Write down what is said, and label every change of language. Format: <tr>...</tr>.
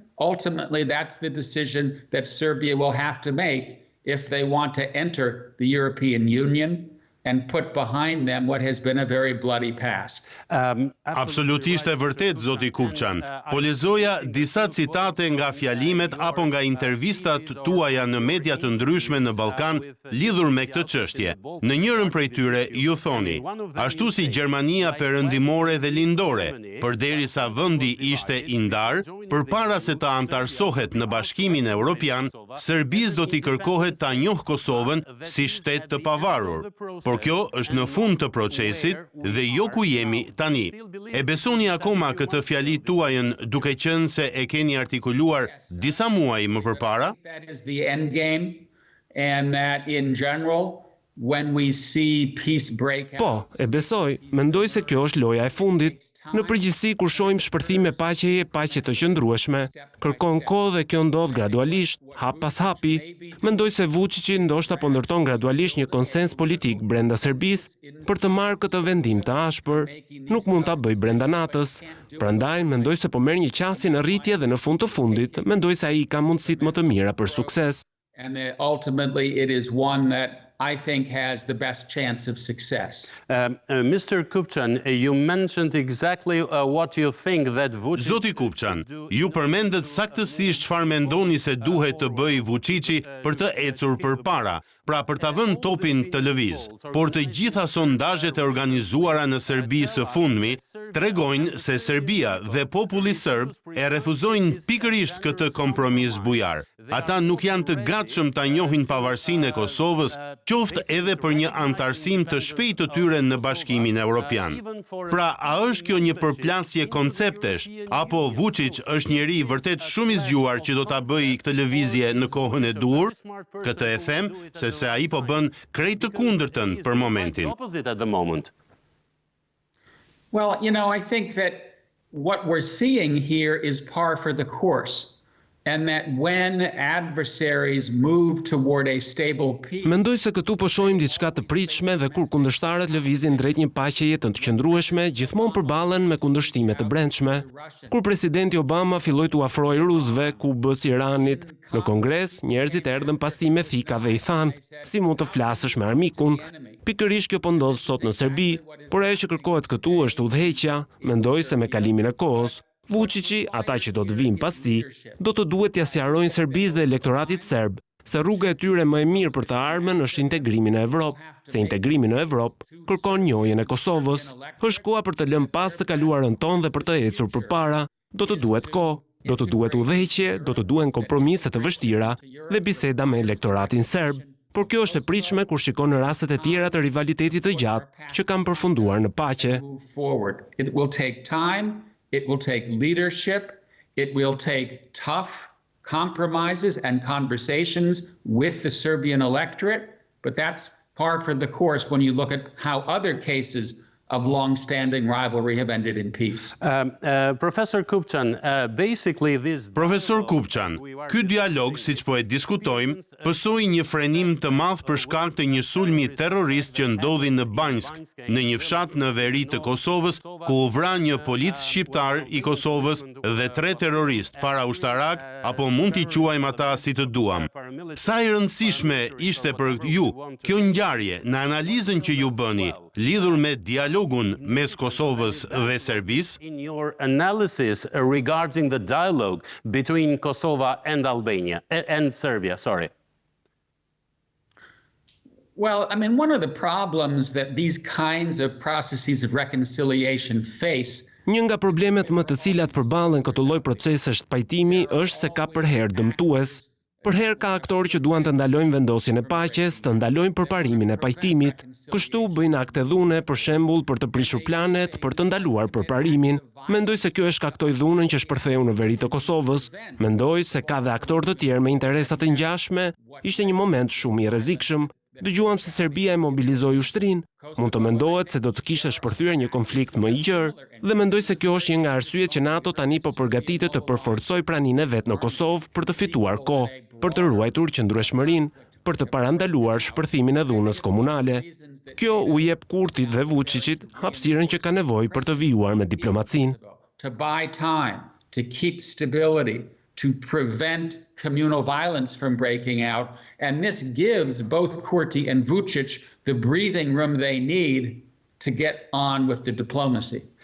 <en>Ultimately, that's the decision that Serbia will have to make if they want to enter the European Union and put behind them what has been a very bloody past.</en> <sq>Absolutisht e vërtet, zoti Kupçan. Po lexoja disa citate nga fjalimet apo nga intervistat tuaja në media të ndryshme në Ballkan lidhur me këtë çështje. Në njërin prej tyre ju thoni, ashtu si Gjermania perëndimore dhe lindore, përderisa vendi ishte i ndar, përpara se të antarësohet në Bashkimin Evropian, Serbisë do t'i kërkohet ta njohë Kosovën si shtet të pavarur. Por kjo është në fund të procesit dhe jo ku jemi tani. E besoni akoma këtë fjali tuajën duke qenë se e keni artikuluar disa muaj më përpara?</sq> <en>That is the end game, and that in general when we see peace break out.</en> <sq>Po, e besoj, mendoj se kjo është loja e fundit. Në përgjithësi, kur shohim shpërthime paqe të qëndrueshme, kërkon kohë dhe kjo ndodh gradualisht, hap pas hapi. Mendoj se Vučići ndoshta po ndërton gradualisht një konsens politik brenda Serbisë për të marrë këtë vendim të ashpër. Nuk mund ta bëj brenda natës. Prandaj mendoj se po merr një qasje në rritje dhe në fund të fundit, mendoj se ai ka mundësitë më të mira për sukses.</sq> <en>And that ultimately it is one that I think has the best chance of success. Mr. Kupçan, you mentioned exactly what you think that Vučić...</en> <sq>Zoti Kupçan, ju përmendet saktësisht çfarë mendoni se duhet të bëjë Vučići për të ecur përpara, pra për ta vënë topin të lëviz. Por të gjitha sondazhet e organizuara në Serbi së fundmi tregojnë se Serbia dhe populli serb e refuzojnë pikërisht këtë kompromis bujar. Ata nuk janë të gatshëm ta njohin pavarësinë e Kosovës, qoftë edhe për një antarësim të shpejtë të tyre në Bashkimin Evropian. Pra, a është kjo një përplasje konceptesh, apo Vučić është njeri vërtet shumë i zgjuar që do ta bëjë këtë lëvizje në kohën e duhur? Këtë e them sepse ai po bën krejt të kundërtën për momentin.</sq> <en>Well, I think that what we're seeing here is par for the course. And that when adversaries move toward a stable peace...</en> <sq>Mendoj se këtu po shohim diçka të pritshme dhe kur kundërshtarët lëvizin drejt një paqeje të qëndrueshme, gjithmonë përballen me kundërshtime të brendshme. Kur presidenti Obama filloi t'u afrojë rusëve, Kubës, Iranit, në Kongres, njerëzit erdhën pas tij me thika dhe i thanë, si mund të flasësh me armikun? Pikërisht kjo po ndodh sot në Serbi, por ajo që kërkohet këtu është udhëheqja. Mendoj se me kalimin e kohës, Vučići, ata që do të vinë pas tij, do të duhet t'ia sqarojnë Serbisë dhe elektoratit serb se rruga e tyre më e mirë për të ardhmen është integrimi në Evropë, se integrimi në Evropë kërkon njohjen e Kosovës. Është koha për të lënë pas të kaluarën tonë dhe për të ecur përpara. Do të duhet kohë, do të duhet udhëheqje, do të duhen kompromise të vështira dhe biseda me elektoratin serb. Por kjo është e pritshme kur shikon në rastet e tjera të rivalitetit të gjatë që kanë përfunduar në paqe.</sq> <en>It will take time. It will take leadership. It will take tough compromises and conversations with the Serbian electorate. But that's par for the course when you look at how other cases of long-standing rivalry have ended in peace. Professor Kupçan, basically this...</en> <sq>Profesor Kupçan, ky dialog, siç po e diskutojmë, pësoi një frenim të madh për shkak të një sulmi terrorist që ndodhi në Banjsk, në një fshat në veri të Kosovës, ku u vra një polic shqiptar i Kosovës dhe 3 terroristë para-ushtarak, apo mund t'i quajmë ata si të duam. Sa e rëndësishme ishte për ju kjo ngjarje në analizën që ju bëni, lidhur me dialogun mes Kosovës dhe Serbisë?</sq> <en>In your analysis regarding the dialogue between Kosovo and Albania and Serbia, sorry. Well, I mean, one of the problems that these kinds of processes of reconciliation face...</en> <sq>Një nga problemet më të cilat përballen këtë lloj procesesh të pajtimi është se ka përherë dëmtues. Përherë ka aktorë që duan të ndalojnë vendosjen e paqes, të ndalojnë përparimin e pajtimit. Kështu bëjnë akte dhune, për shembull, për të prishur planet, për të ndaluar përparimin. Mendoj se kjo e shkaktoi dhunën që shpërtheu në veri të Kosovës. Mendoj se ka dhe aktorë të tjerë me interesa të ngjashme. Ishte një moment shumë i rrezikshëm. Dëgjuam se Serbia e mobilizoi ushtrinë. Mund të mendohet se do të kishte shpërthyer një konflikt më i gjerë dhe mendoj se kjo është një nga arsyet që NATO tani po përgatitet të përforcojë praninë e vet në Kosovë për të fituar kohë, për të ruajtur qëndrueshmërinë, për të parandaluar shpërthimin e dhunës komunale. Kjo u jep Kurtit dhe Vučićit hapësirën që ka nevojë për të vijuar me diplomacinë.</sq> <en>To buy time, to keep stability, to prevent communal violence from breaking out, and this gives both Kurti and Vučić the breathing room they need to get on with the diplomacy.</en>